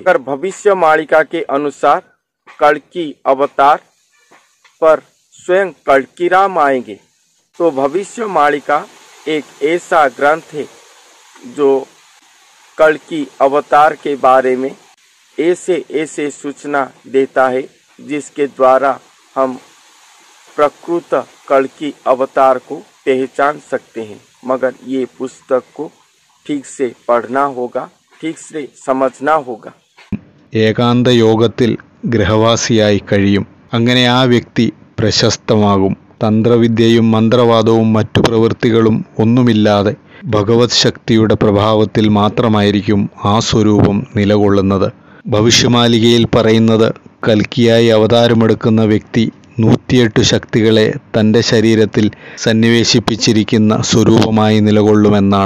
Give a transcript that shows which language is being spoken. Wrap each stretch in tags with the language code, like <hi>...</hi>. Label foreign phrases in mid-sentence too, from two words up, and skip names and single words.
<hi>अगर भविष्य मालिका के अनुसार कल्कि अवतार पर स्वयं कल्किराम आएंगे, तो भविष्य मालिका एक ऐसा ग्रंथ है जो कल्कि अवतार के बारे में ऐसे ऐसे सूचना देता है जिसके द्वारा हम प्रकृत कल्कि अवतार को पहचान सकते हैं. मगर ये पुस्तक को ठीक से पढ़ना होगा, ठीक से समझना होगा.</hi> <ml>ഏകാന്ത യോഗത്തിൽ ഗൃഹവാസിയായി കഴിയും. അങ്ങനെ ആ വ്യക്തി പ്രശസ്തമാകും. തന്ത്രവിദ്യയും മന്ത്രവാദവും മറ്റു പ്രവൃത്തികളും ഒന്നുമില്ലാതെ ഭഗവത് ശക്തിയുടെ പ്രഭാവത്തിൽ മാത്രമായിരിക്കും ആ സ്വരൂപം നിലകൊള്ളുന്നത്. ഭവിഷ്യമാലികയിൽ പറയുന്നത് കൽക്കിയായി അവതാരമെടുക്കുന്ന വ്യക്തി 108 ശക്തികളെ തൻ്റെ ശരീരത്തിൽ സന്നിവേശിപ്പിച്ചിരിക്കുന്ന സ്വരൂപമായി നിലകൊള്ളുമെന്നാണ്.</ml>